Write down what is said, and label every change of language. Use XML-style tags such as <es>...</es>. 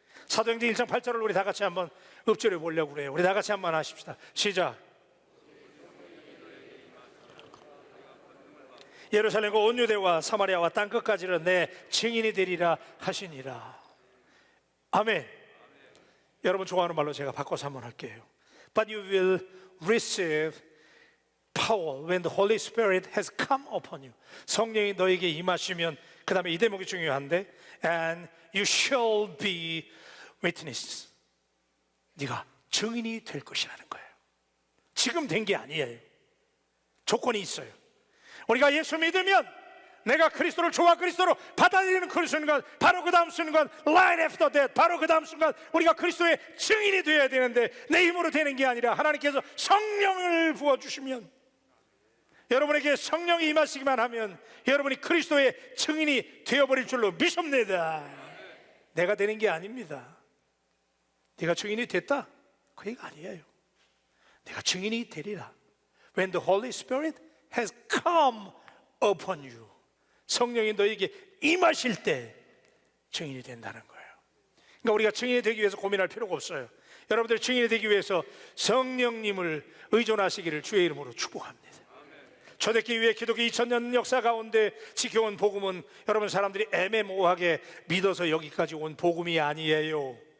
<ko>사도행전 1장 8절을 우리 다 같이 한번 읊조려 보려고 그래요. 우리 다 같이 한번 하십시다. 시작. 예루살렘과 온 유대와 사마리아와 땅끝까지는 내 증인이 되리라 하시니라. 아멘. 여러분 좋아하는 말로 제가 바꿔서 한번 할게요.</ko> <en>But you will receive power when the Holy Spirit has come upon you.</en> <ko>성령이 너에게 임하시면, 그 다음에 이 대목이 중요한데,</ko> <en>and you shall be witnesses.</en> <ko>네가 증인이 될 것이라는 거예요. 지금 된 게 아니에요. 조건이 있어요. 우리가 예수 믿으면 내가 그리스도를 조와 그리스도로 받아들이는 그 순간, 바로 그 다음 순간</ko> <en>right after that,</en> <ko>바로 그 다음 순간 우리가 그리스도의 증인이 되어야 되는데, 내 힘으로 되는 게 아니라 하나님께서 성령을 부어주시면, 여러분에게 성령이 임하시기만 하면 여러분이 그리스도의 증인이 되어버릴 줄로 믿습니다. 내가 되는 게 아닙니다. 네가 증인이 됐다? 그 얘기가 아니에요. 내가 증인이 되리라.</ko> <en>When the Holy Spirit has come upon you.</en> <ko>성령이 너에게 임하실 때 증인이 된다는 거예요. 그러니까 우리가 증인이 되기 위해서 고민할 필요가 없어요. 여러분들 증인이 되기 위해서 성령님을 의존하시기를 주의 이름으로 축복합니다. 초대기 이후에 기독교 2000년 역사 가운데 지켜온 복음은 여러분 사람들이 애매모호하게 믿어서 여기까지 온 복음이 아니에요.</ko>